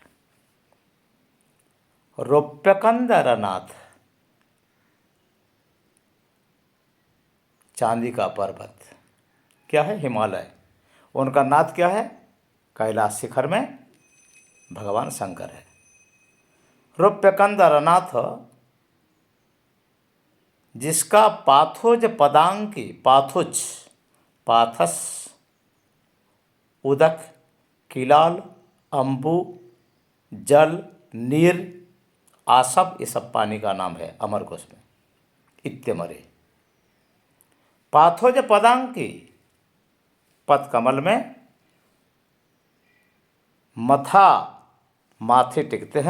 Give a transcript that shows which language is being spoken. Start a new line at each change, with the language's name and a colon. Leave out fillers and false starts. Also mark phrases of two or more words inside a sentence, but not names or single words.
Hindi: रौप्यकंदरनाथ, चांदी का पर्वत क्या है? हिमालय। उनका नाथ क्या है? कैलाश शिखर में भगवान शंकर है।
Sanskrit: रौप्यकंदरनाथ, जिसका पाथोज पदांकी, पाथोज पाथस, उदक, किलाल, अंबु,
Hindi: जल, नीर, आसव, ये सब पानी का नाम है अमरकोश में।
Sanskrit: इत्यमरे पाथोज पदांकी,
Hindi: पद कमल में मथा, माथे टिकते हैं।